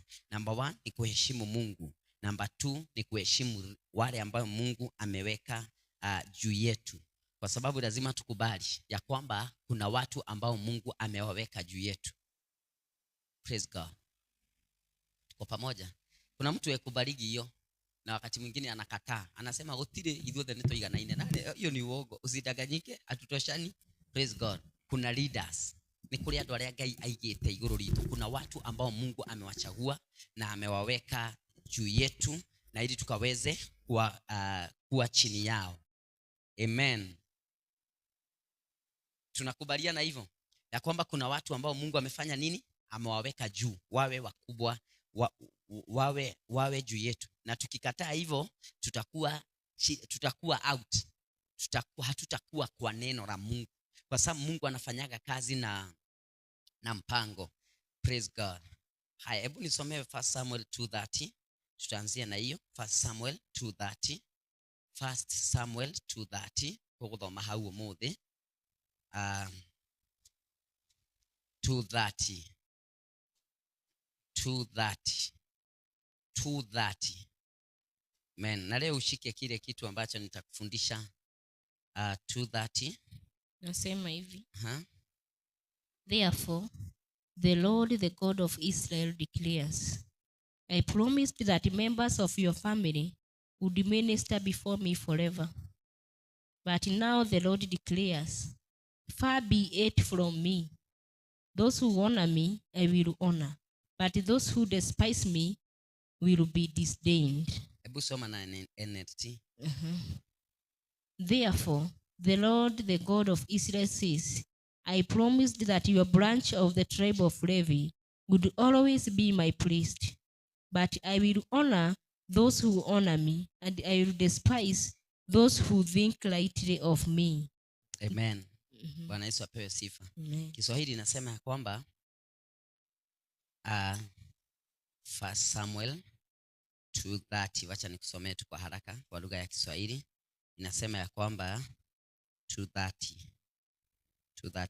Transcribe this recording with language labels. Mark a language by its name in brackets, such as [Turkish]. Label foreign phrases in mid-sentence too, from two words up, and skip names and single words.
[Swahili] Number 1 ni kuheshimu Mungu. Number 2 ni kuheshimu wale ambao Mungu ameweka juu yetu, kwa sababu lazima tukubali ya kwamba kuna watu ambao Mungu amewaweka juu yetu. [English] Praise God. [Swahili] Kwa pamoja. Kuna mtu yekubariki hiyo, na wakati mwingine anakataa, anasema [Kikuyu] otire ithuothe nitoiganaine. [Swahili] Na hiyo ni uongo. Usidanganyike, hatutoshani. [English] Praise God. [Swahili] Kuna leaders, ni kule [Kikuyu] andũ arĩa Ngai aigĩte igũrũ ritũ. [Swahili] Kuna watu ambao Mungu amewachagua na amewaweka juu yetu, na ili tukaweze kuwa chini yao. Amen. Tunakubaliana hivyo ya kwamba kuna watu ambao Mungu amefanya nini? Amewaweka juu, wawe wakubwa, wawe juu yetu. Na tukikataa hivyo tutakuwa out. Hatutakuwa kwa neno la Mungu, kwa sababu Mungu anafanyaga kazi na mpango. [English] Praise God. [Swahili] Haya, hebu nisomee 1 Samuel 2:30. Tutaanzia na hiyo 1 Samuel 2:30. [Kikuyu] 1 Samuel 2:30 kuguthoma hau umuthi. 2:30. [Swahili] Amen. Na leo ushike kile kitu ambacho nitakufundisha. 2:30 nasema hivi. [English] Therefore the Lord, the God of Israel, declares, I promised that members of your family would minister before me forever. But now the Lord declares, far be it from me. Those who honor me, I will honor. But those who despise me will be disdained. [Swahili] Hebu soma na NLT. [English] Therefore, the Lord, the God of Israel says, I promised that your branch of the tribe of Levi would always be my priest. But I will honor those who honor me, and I will despise those who think lightly of me. [Swahili] Amen. Bwana Yesu apewe sifa. Amen. Kiswahili inasema ya kwamba 1 Samuel 2:30. Wacha nikusomee tu kwa haraka kwa lugha ya Kiswahili. Inasema ya kwamba 2:30.